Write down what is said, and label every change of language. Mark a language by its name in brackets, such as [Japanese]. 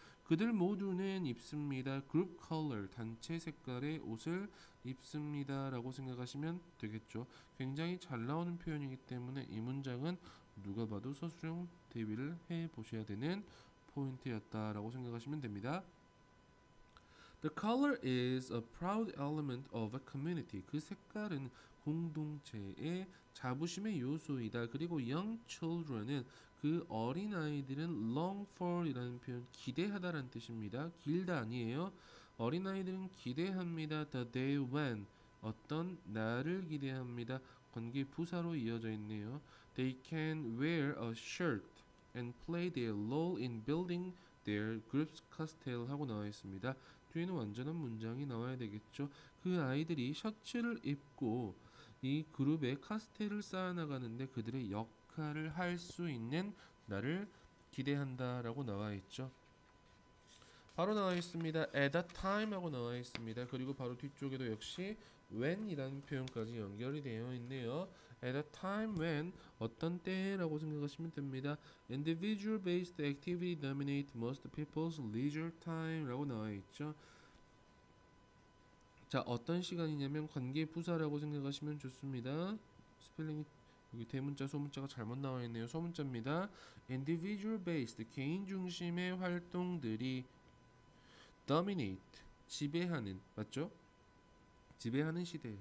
[Korean] 그들 모두는 입습니다. 그룹 컬러, 단체 색깔의 옷을 입습니다 라고 생각하시면 되겠죠. 굉장히 잘 나오는 표현이기 때문에 이 문장은 누가 봐도 서술형 대비를 해보셔야 되는 포인트였다라고 생각하시면 됩니다. [English] The color is a proud element of a community. [Korean] 그 색깔은 공동체의 자부심의 요소이다. 그리고 young children은 그 어린아이들은 [English] long for [Korean] 이라는 표현, 기대하다라는 뜻입니다. 길다 아니에요. 어린아이들은 기대합니다. [English] The day when, [Korean] 어떤 날을 기대합니다. 관계 부사로 이어져 있네요. [English] They can wear a shirt and play their role in building their group's castle [Korean] 하고 나와 있습니다. 뒤에는 완전한 문장이 나와야 되겠죠. 그 아이들이 셔츠를 입고 이 그룹의 카스텔을 쌓아나가는데 그들의 역할을 할 수 있는 날을 기대한다라고 나와 있죠. 바로 나와 있습니다. [English] at a time [Korean] 하고 나와 있습니다. 그리고 바로 뒤쪽에도 역시 when이라는 표현까지 연결이 되어 있네요. [English] at a time when, [Korean] 어떤 때라고 생각하시면 됩니다. [English] individual based activity dominate most people's leisure time [Korean] 라고 나와 있죠. 자, 어떤 시간이냐면 관계 부사라고 생각하시면 좋습니다. 스펠링이 여기 대문자 소문자가 잘못 나와 있네요. 소문자입니다. [English] individual based [Korean] 개인 중심의 활동들이 dominate 지배하는 맞죠? 지배하는 시대.